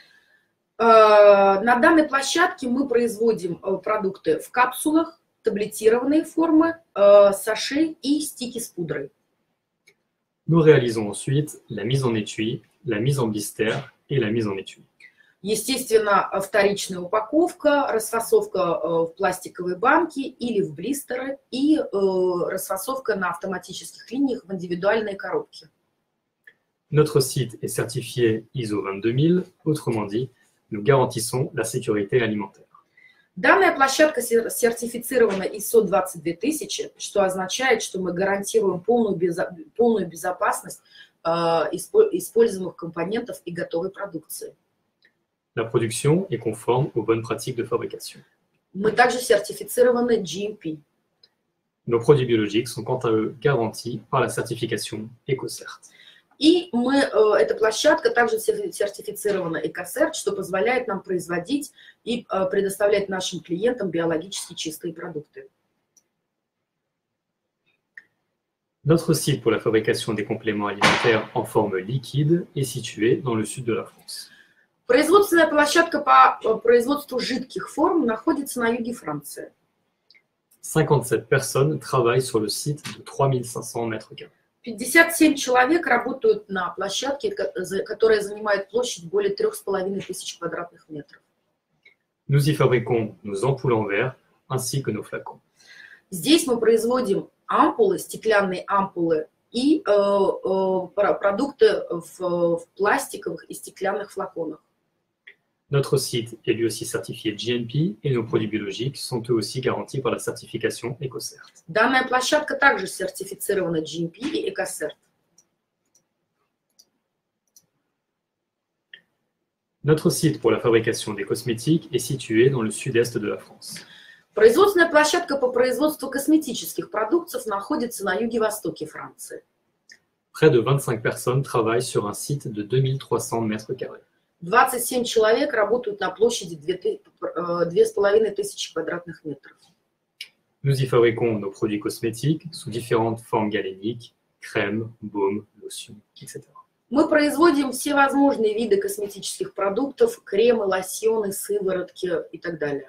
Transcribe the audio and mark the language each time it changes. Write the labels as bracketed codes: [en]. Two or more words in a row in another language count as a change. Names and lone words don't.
[ru] На данной площадке мы производим продукты в капсулах, таблетированные формы, саше и стики с пудрой. [fr] Nous réalisons ensuite la mise en étui, la mise en blister et la mise en étui. [ru] Естественно, вторичная упаковка, расфасовка в пластиковые банки или в блистеры и расфасовка на автоматических линиях в индивидуальные коробки. [fr] Notre site est certifié ISO 22000, autrement dit, nous garantissons la sécurité alimentaire. [ru] Данная площадка сертифицирована ISO 22000, что означает, что мы гарантируем полную безопасность используемых компонентов и готовой продукции. [fr] La production est conforme aux bonnes pratiques de fabrication. [ru] Мы также сертифицированы GMP. [fr] Nos produits biologiques sont quant à eux garantis par la certification EcoCert. [ru] И эта площадка также сертифицирована EcoCert, что позволяет нам производить и предоставлять нашим клиентам биологически чистые продукты. [fr] Notre site pour la fabrication des compléments alimentaires en forme liquide est situé dans le sud de la France. [ru] Производственная площадка по производству жидких форм находится на юге Франции. [fr] 57 personnes travaillent sur le site de 3500 m². [ru] 57 человек работают на площадке, которая занимает площадь более 3500 квадратных метров. [fr] Nous y fabriquons nos ampoules en verre ainsi que nos flacons. [ru] Здесь мы производим ампулы, стеклянные ампулы и продукты в пластиковых и стеклянных флаконах. [fr] Notre site est lui aussi certifié GMP et nos produits biologiques sont eux aussi garantis par la certification EcoCert. [ru] Данная площадка также сертифицирована GMP и EcoCert. [fr] Notre site pour la fabrication des cosmétiques est situé dans le sud-est de la France. [ru] Производственная площадка по производству косметических продуктов находится на юге-востоке Франции. [fr] Près de 25 personnes travaillent sur un site de 2300 m². [ru] 27 человек работают на площади 2500 квадратных метров. [fr] Nous y fabriquons nos produits cosmétiques sous différentes formes galéniques, crèmes, baumes, lotions, etc. [ru] Мы производим все возможные виды косметических продуктов, кремы, лосьоны, сыворотки и так далее.